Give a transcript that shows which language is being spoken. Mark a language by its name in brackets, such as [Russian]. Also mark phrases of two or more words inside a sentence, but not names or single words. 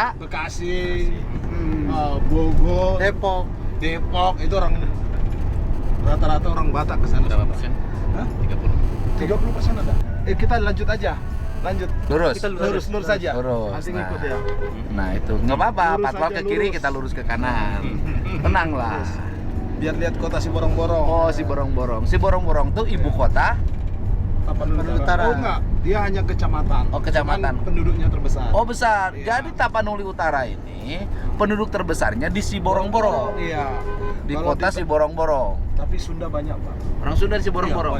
[Indonesian] Bekasi, Bogor, Depok itu orang rata-rata orang Batak ke sana. Berapa persen? 30% ada. Kita lanjut aja. Lanjut. lurus. Kita lurus saja. Lurus. Nanti Nah. ngikut ya. Nah itu nggak apa-apa, Lurus patwal aja, ke kiri lurus. kita lurus ke kanan. Tenanglah. Biar lihat kota si Borong-Borong. Oh, si Borong-Borong. Si Borong-Borong tuh ibu kota. Tapanuli Utara. Oh enggak, dia hanya kecamatan. Oh, kecamatan. Cuman penduduknya terbesar. Oh besar. Iya. Jadi Tapanuli Utara ini penduduk terbesarnya di si Borong-Borong. Iya. Di Kalau kota si Borong-Borong. Tapi Sunda banyak, Pak. Orang Sunda di si Borong-Borong.